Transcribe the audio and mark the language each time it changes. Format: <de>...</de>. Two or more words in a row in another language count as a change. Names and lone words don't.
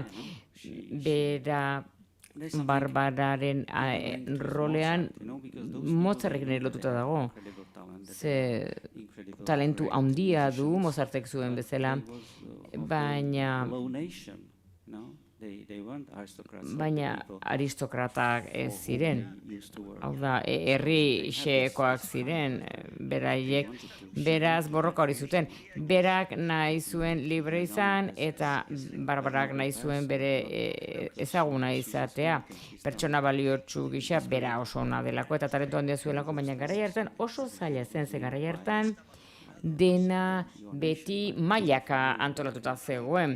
<eu>Bera, Barbararen rolean Mozartekin ere lotuta dago. Ze talentu handia du Mozartek zuen bezala, baina</eu> <en>weren't aristocrats.</en> <eu>baina</eu> <en>People</en> <eu>aristokratak ez ziren.</eu> <en>who used to work.</en> <eu>Hau da, herri xehekoak ziren, beraiek, beraz borroka hori zuten. Berak nahi zuen libre izan, eta Barbarak nahi zuen bere ezaguna izatea. Pertsona baliotsu gisa, bera oso ona delako, eta talentu handia zuelako, baina garai hartan oso zaila zen, ze garai hartan dena beti mailaka antolatuta zegoen.</eu>